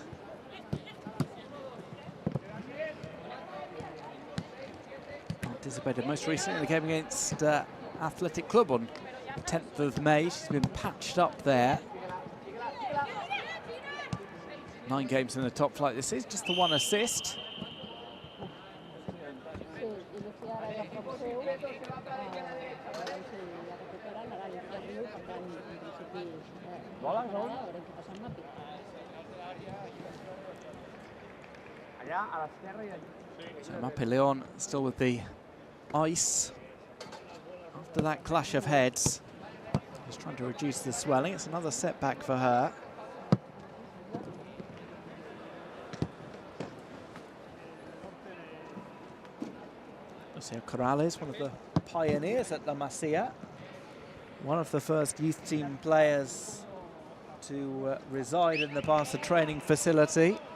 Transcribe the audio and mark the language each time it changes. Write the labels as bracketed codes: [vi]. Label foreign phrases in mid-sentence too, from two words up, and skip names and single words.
[en] Participated most recently in the game against Athletic Club on 10th of May. She's been patched up there. 9 games in the top flight. This is just the 1 assist. [ca] Sí, i Lucía ara és a prop seu, a veure si la recuperen, ara Lucía riu, per tant, en principi, recuperada, veurem què passa amb Mapi. [en] So Mapi Lyon still with the ice after that clash of heads. Just trying to reduce the swelling. It's another setback for her. Lucia Corrales, one of the pioneers at La Masia, one of the first youth team players to reside in the Barça training facility.